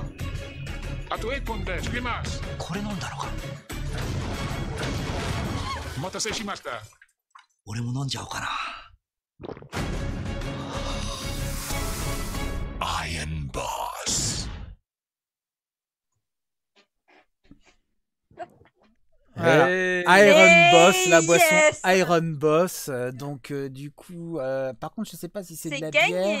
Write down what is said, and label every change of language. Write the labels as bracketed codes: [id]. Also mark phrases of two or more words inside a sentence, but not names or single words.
[ja] あと1本で作ります。これ飲んだのか。お待たせしました。俺も飲んじゃおうかな。Iron Boss. [fr] Voilà. Iron Boss, la boisson Iron Boss. Donc, du coup, par contre, je sais pas si c'est de la bière.